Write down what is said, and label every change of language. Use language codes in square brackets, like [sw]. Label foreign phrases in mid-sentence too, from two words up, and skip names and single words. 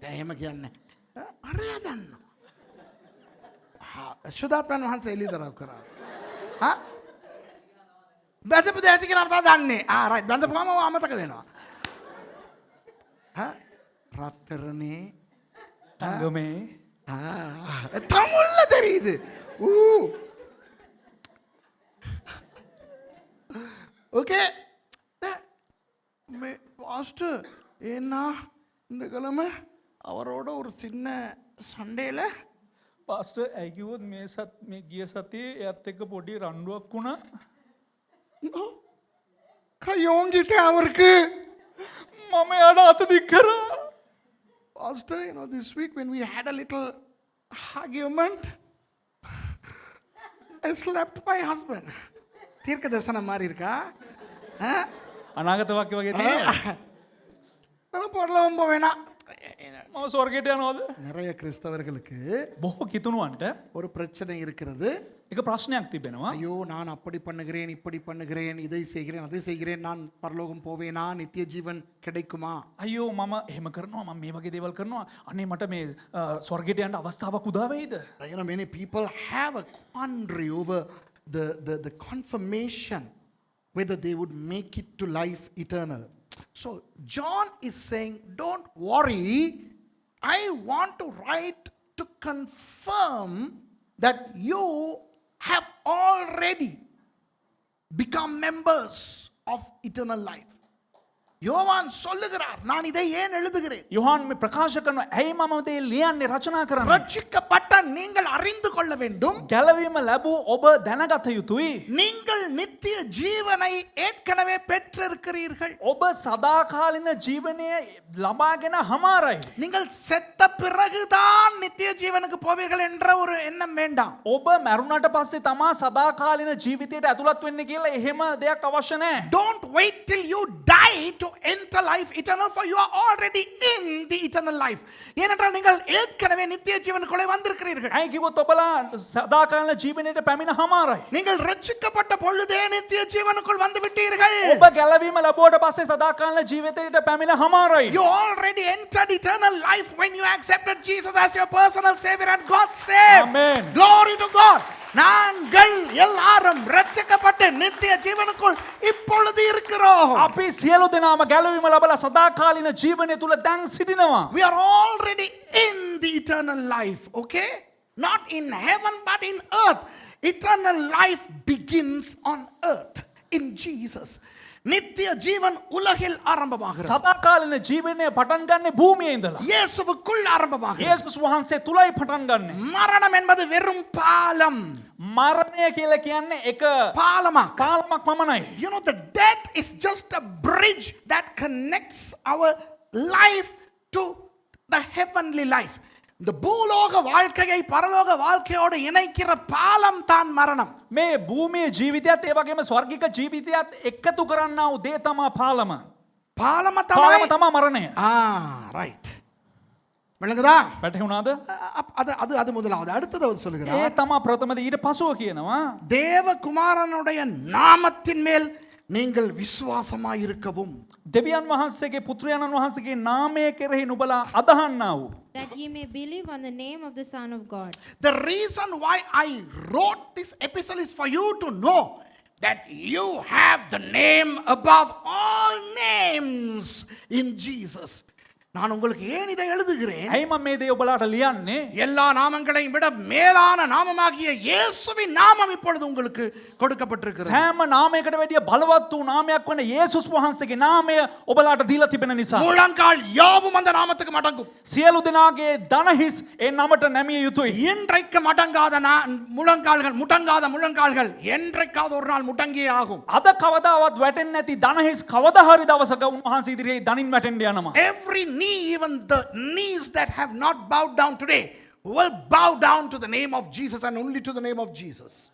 [si] එහෙම කියන්නේ නැහැ. අරයා දන්නවා. සුදාත්මන් වහන්සේ එළිදරව් කරා. බැඳපු දේ ඇති කියලා අපිට දන්නේ. රයිට්. බැඳපුවම අමතක වෙනවා. රත්තරනේ තංගමේ [ta] தமிழ்ல தெரியுது. ஓகே. பாஸ்டர் ஏன்னா இந்த கிழமை அவரோட ஒரு சின்ன சண்டையில் [si] පාස්ටර් ඇයි කිව්වොත් මේ ගිය සතියේ එයත් එක්ක පොඩි රණ්ඩුවක් වුණා. [ta] கையோங்கிட்டேன் அவருக்கு. [si] මම එයාට අත දික් කරා. [en] Pastor, this week when we had a little argument, I slapped my husband. [ta] தீர்க்க தரிசனம் மாதிரி இருக்கா? [si] අනාගත වාක්‍ය වගේ තියෙනවා. [ta] நான் பரலோகம் போவேனா? [si] මම ස්වර්ගයට යනවාද? [ta] நிறைய கிறிஸ்தவர்களுக்கு [si] බොහෝ කිතුණුවන්ට [ta] ஒரு பிரச்சனை இருக்கிறது. [si] එක ප්‍රශ්නයක් තිබෙනවා. [ta] ஐயோ நான் அப்படி பண்ணுகிறேன் இப்படி பண்ணுகிறேன் இதை செய்கிறேன் அதை செய்கிறேன் நான் பரலோகம் போவேனா நித்திய ஜீவன் கிடைக்குமா? [si] අයියෝ මම එහෙම කරනවා මම මේ වගේ දේවල් කරනවා අනේ මට මේ ස්වර්ගයට යන්න අවස්ථාවක් උදා වෙයිද? [en] Many people have a quandary over the confirmation whether they would make it to life eternal. So John is saying, don't worry, I want to write to confirm that you have already become members of eternal life. [ta] யோவான் சொல்லுகிறார், நான் இதை ஏன் எழுதுகிறேன்? [si] යොහාන් මේ ප්‍රකාශ කරනවා ඇයි මම මේ ලියන්නේ රචනා කරන්නේ? [ta] ரட்சிக்கப்பட்ட நீங்கள் அறிந்து கொள்ள வேண்டும், [si] ගැලවීම ලැබූ ඔබ දැනගත යුතුයි. [ta] நீங்கள் நித்திய ஜீவனை ஏற்கனவே பெற்றிருக்கிறீர்கள். [si] ඔබ සදාකාලින ජීවනය ලබාගෙන හමාරයි. [ta] நீங்கள் செத்த பிறகுதான் நித்திய ஜீவனுக்கு போவீர்கள் என்ற ஒரு எண்ணம் வேண்டாம். [si] ඔබ මැරුණට පස්සේ තමා සදාකාලින ජීවිතයට ඇතුළත් වෙන්න කියලා එහෙම දෙයක් අවශ්‍ය නැහැ. [en] Don't wait till you die to enter life eternal, for you are already in the eternal life. [ta] ஏனென்றால் நீங்கள் ஏற்கனவே நித்திய ஜீவனுக்குள்ளே வந்திருக்கிறீர்கள். [si] ඇයි කිව්වොත් ඔබලා සදාකාලින ජීවනයට පැමිණ හමාරයි. [ta] நீங்கள் ரட்சிக்கப்பட்ட பொழுதே நித்திய ஜீவனுக்குள் வந்து விட்டீர்கள். [si] ඔබ ගැලවීම ලැබුවට පස්සේ සදාකාලින ජීවිතයට පැමිණ හමාරයි. [en] You already entered eternal life when you accepted Jesus as your personal savior and God saved. Amen. Glory to God. [ta] நாங்கள் எல்லாரும் ரட்சிக்கப்பட்டு நித்திய ஜீவனுக்குள் இப்பொழுது இருக்கிறோம். [si] අපි සියලු දෙනාම ගැලවීම ලබලා සදාකාලින ජීවනය තුල දැන් සිටිනවා. [en] We are already in the eternal life, okay? Not in heaven but in earth. Eternal life begins on earth in Jesus. [ta] நித்திய ஜீவன் உலகில் ஆரம்பமாகிறது. [si] සදාකාලින ජීවනය පටන් ගන්නේ භූමියේ ඉඳලා. [ta] இயேசுவுக்குள் ஆரம்பமாகிறது. [si] යේසුස් වහන්සේ තුලයි පටන් ගන්නෙ. [ta] மரணம் என்பது வெறும் பாலம். [si] මරණය කියලා කියන්නේ එක [ta] பாலமாக். [si] පාලමක් පමණයි. [en] The death is just a bridge that connects our life to the heavenly life. [ta] இந்த பூலோக வாழ்க்கையை பரலோக வாழ்க்கையோடு இணைக்கிற பாலம் தான் மரணம். [si] මේ භූමියේ ජීවිතයත් ඒ වගේම ස්වර්ගික ජීවිතයත් එකතු කරන්නා වූ දේ තමා පාලම. [ta] பாலம [si] පාලම තමා මරණය. [ta] ரைட். விளங்குதா? [si] වැටහුණාද? [ta] அது அது அது முதலாவது. அடுத்தது அவர் [si] ඒ [ta] சொல்லுகிறார், [si] තමා ප්‍රථමද ඊට පසුව කියනවා [ta] தேவகுமாரனுடைய நாமத்தின் மேல் நீங்கள் விசுவாசமாயிருக்கவும். [si] දෙවියන් වහන්සේගේ පුත්‍රයන්න් වහන්සේගේ නාමය කෙරෙහි නුඹලා අදහන්නා වූ [en] that ye may believe on the name of the Son of God. The reason why I wrote this epistle is for you to know that you have the name above all names in Jesus. [ta] நான் உங்களுக்கு ஏன் இதை எழுதுகிறேன்? [si] ඇයි මම මේ දේ ඔබලාට ලියන්නේ? [ta] எல்லா நாமங்களையும் விட மேலான நாமமாகிய இயேசுவின் நாமம் இப்பொழுது உங்களுக்கு கொடுக்கப்பட்டிருக்கிறது. [si] සෑම නාමයකට වැඩිය බලවත් වූ නාමයක් වන යේසුස් වහන්සේගේ නාමය ඔබලාට දීලා තිබෙන නිසා [ta] முழங்கால் யாவும் அந்த நாமத்துக்கு மடங்கும். [si] සියලු දෙනාගේ දනහිස් ඒ නමට නැමිය යුතුයි. [ta] இன்றைக்கு மடங்காத முழங்கால்கள் முடங்காத முழங்கால்கள் என்றைக்காவது ஒரு நாள் முடங்கியே ஆகும். [si] අද කවදාවත් වැටෙන්නේ නැති දනහිස් කවදා හරි දවසක උන්වහන්සේ ඉදිරියේ දනින් වැටෙන්න යනවා. [en] Every knee, even the knees that have not bowed down today, will bow down to the name of Jesus and only to the name of Jesus.